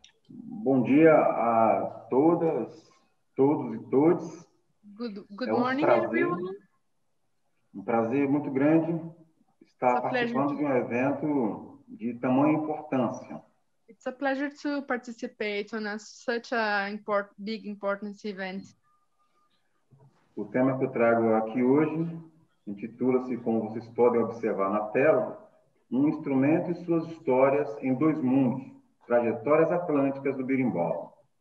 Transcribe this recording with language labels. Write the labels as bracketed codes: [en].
[pt] Bom dia a todas, todos e todas. [en] Good morning, everyone. [pt] Um prazer muito grande estar participando de um evento de tamanha importância. [en] It's a pleasure to participate on such a important event. [pt] O tema que eu trago aqui hoje intitula-se, como vocês podem observar na tela, Um instrumento e suas histórias em dois mundos, trajetórias atlânticas do berimbau.